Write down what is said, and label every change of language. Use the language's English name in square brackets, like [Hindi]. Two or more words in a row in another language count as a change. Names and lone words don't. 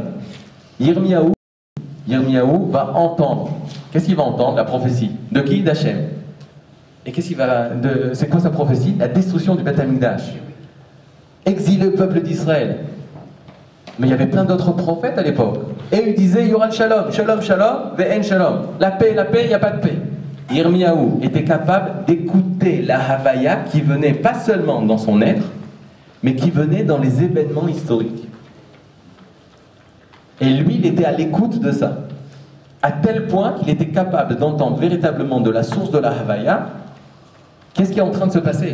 [French] Yirmiyahu va entendre. Qu'est-ce qu'il va entendre? La prophétie. De qui? d'Hachem. Et qu'est-ce qu'il va... C'est quoi sa prophétie? La destruction du [Hebrew] בית המקדש. [French] Exiler le peuple d'Israël. Mais il y avait plein d'autres prophètes à l'époque. Et ils disaient, il y aura le shalom. [Hebrew] שלום שלום ואין שלום. [French] La paix, il n'y a pas de paix. Yirmiyahu était capable d'écouter la Havaya qui venait pas seulement dans son être, mais qui venait dans les événements historiques. Et lui, il était à l'écoute de ça. À tel point qu'il était capable d'entendre véritablement de la source de la Havaya, qu'est-ce qui est en train de se passer?